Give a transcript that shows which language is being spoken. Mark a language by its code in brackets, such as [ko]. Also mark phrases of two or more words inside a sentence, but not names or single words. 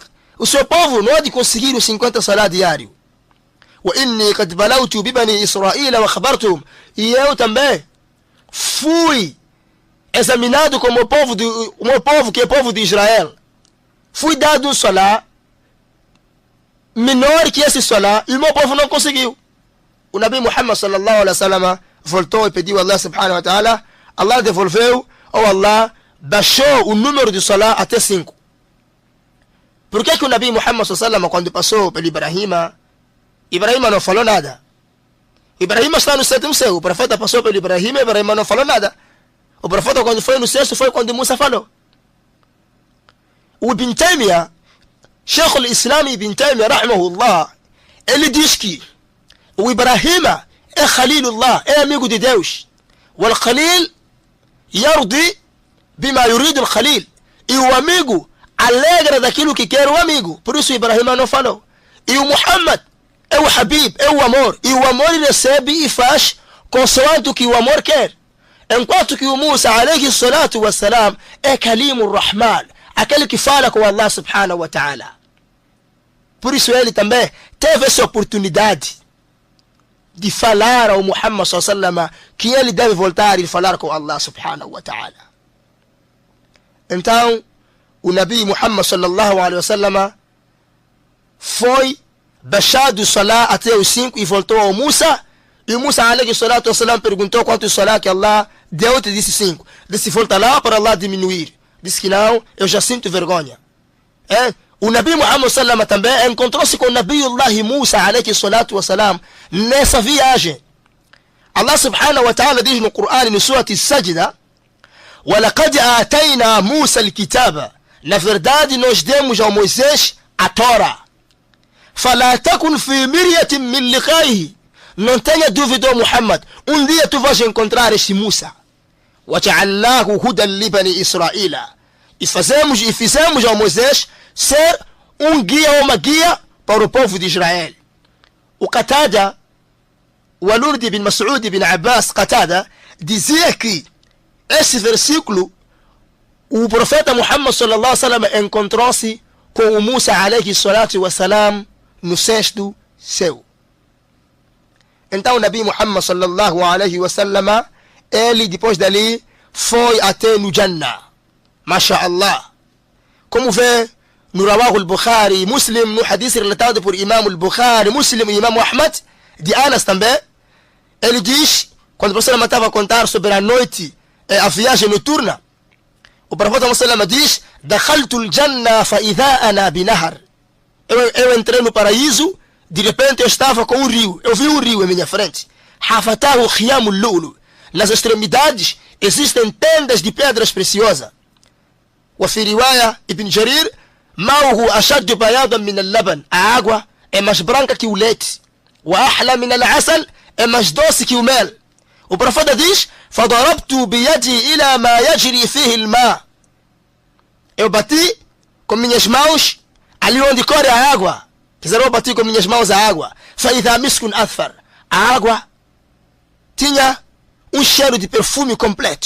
[pt] O seu povo não há de conseguir os 50 salat diário. [ar] وإني قد بلوت ببني إسرائيل وخبرتهم. [pt] E eu também fui examinado como o meu povo, que é o povo de Israel. Fui dado um salat menor que esse salat e o meu povo não conseguiu. O Nabi Muhammad [ar] صلى الله عليه وسلم [pt] voltou e pediu a Allah [ar] سبحانه وتعالى. [pt] Allah devolveu, ou Allah baixou o número de salat até 5. Por que o Nabi Muhammad [ar] صلى الله عليه وسلم, [pt] quando passou pelo Ibrahim não falou nada? Ibrahim está no 7º céu. O profeta passou pelo Ibrahim não falou nada. O profeta, quando foi no 6º, foi quando Musa falou. O Ibn Taymiyyah, Sheikh al-Islam Ibn Taymiyyah rahimahullah, ele diz que o Ibrahim é Khalilullah, é amigo de Deus. [ar] O خليل يرضى بما يريد الخليل. [pt] E o amigo alegra daquilo que quer o amigo. Por isso o Ibrahim não falou. E o Muhammad é o Habib, é o amor. E o amor recebe e faz consoante o que o amor quer. Enquanto que o Musa [ar] عليه الصلاة والسلام [pt] é [ar] كليم الرحمن, [pt] aquele que fala com Allah [ar] سبحانه وتعالى. [pt] Por isso ele também teve essa oportunidade de falar ao Muhammad [ar] صلى الله عليه وسلم [pt] que ele deve voltar e falar com Allah [ar] سبحانه وتعالى. [pt] Então o Nabi Muhammad [ar] صلى الله عليه وسلم [pt] foi baixado o salat até os 5 e voltou ao Musa. E o Musa [ar] عليه الصلاة والسلام [pt] perguntou quantos salat que Allah deu, e disse 5. Disse: volta lá para Allah diminuir. Disse que não, eu já sinto vergonha. O Nabi Muhammad sallallahu também encontrou-se com o Nabiullah Musa [ar] عليه الصلاة والسلام [pt] nessa viagem. Allah [ar] سبحانه وتعالى [pt] diz no Coran, no Surat As-Sajda: [ar] وَلَقَدْ آتَيْنَا مُوسَى الْكِتَابَ. [pt] Na verdade, nós demos ao Moisés a Torá. [ar] فَلَا تَكُنْ فِي مِرْيَةٍ مِّن لِقَائِهِ. [pt] Não tenha dúvida, Muhammad, um dia tu vais encontrar este Musa. [ar] وَجَعَلْنَاهُ هُدًى لِبَنِي إِسْرَائِيلَ. [pt] E fizemos ao Moisés ser um guia ou uma guia para o povo de Israel. O Qatada, o aluno de Ibn Mas'ud Ibn Abbas, Qatada, dizia que esse versículo, o profeta Muhammad [ar] صلى الله عليه وسلم [pt] encontrou-se com o Musa [ar] عليه الصلاة والسلام [pt] no cesto seu. Então o Nabi Muhammad [ar] صلى الله عليه وسلم, [pt] ele depois dali foi até no Jannah. MashaAllah. Como vê no [ar] رواه البخاري, [pt] Muslim, no hadith relatado por Imam al-Bukhari, Muslim e Imam Ahmad, de Anas também, ele diz, quando o profeta estava a contar sobre a noite, a viagem noturna, o profeta diz: [ar] "دخلت الجنة فإذا أنا بنهر." [pt] Eu entrei no paraíso, de repente eu estava com um rio. Eu vi um rio em minha frente. [ar] حافتاه خيام اللؤلؤ. [pt] Nas extremidades existem tendas de pedras preciosas. [ar] وفي رواية ابن جرير: "ماؤه أشد بياضا من اللبن." [pt] A água é mais branca que o leite. [ar] وأحلى من العسل, [pt] é mais doce que o mel. O profeta diz: [ar] فضربت بيدي إلى ما يجري فيه الماء. [pt] Eu bati com minhas mãos ali onde corre a água. Quer dizer, eu bati com minhas mãos a água. [ar] فإذا مسك أثفر. [pt] A água tinha um cheiro de perfume completo.